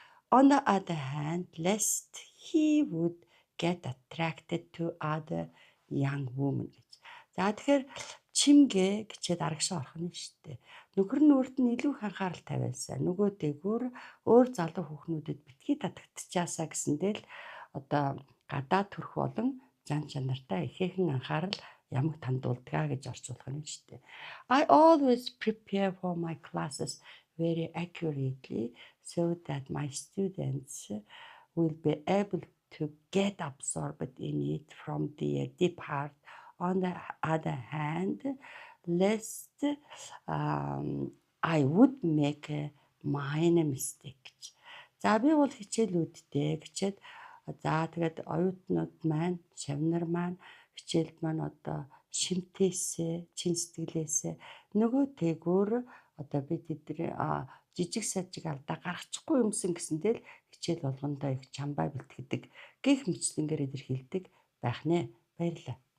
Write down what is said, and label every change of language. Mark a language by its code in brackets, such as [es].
[en] On the other hand, lest he would get attracted to other young women гэж. [mn] За тэгэхээр чимгээ гэчээд арагшаа орох нь шүү дээ. Нөхөр нь өөрт нь илүү их анхаарал тавиалсаа. Нөгөө дээгүүр өөр залуу хүүхнүүдэд битгий татагдчихаасаа гэсэндээ л одоо гадаад төрх болон зан чанартай ихээхэн анхаарал ямаг тандуулдгаа гэж орчуулах нь шүү дээ. [en] I always prepare for my classes very accurately so that my students will be able to get absorbed in it from their deep heart. On the other hand, lest I would make a minor mistake. [mn] За би бол хичээлүүдтэй гэчээд за тэгээд оюутнууд маань, шавнар маань хичээлд маань одоо шимтээсээ, чин сэтгэлээсээ нөгөө тэгүр одоо би тэдний жижиг сажиг алдаа гаргачихгүй юмсан гэсэндээ л хичээл болгондоо их чамбай бэлтгэдэг гэх мэтлэнгээр илэрхийлдэг байх нэ. Баярлалаа.